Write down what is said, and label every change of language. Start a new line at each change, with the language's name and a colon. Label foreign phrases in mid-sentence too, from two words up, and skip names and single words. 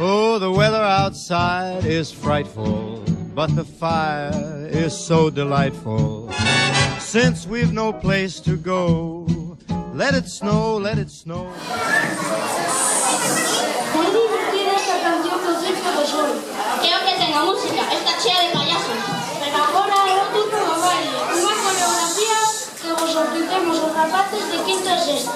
English: know the weather outside is frightful, but the fire is so delightful. Since we've no place to go, let it snow, let it snow.
Spanish: Muy divertida
Galician: esta canción do Circo do Sol. Creo que tenga música, está chea de payasos. Pero agora é o turno do baile. Unha coreografía que vos ofrecemos os rapaces de quinto e sexto.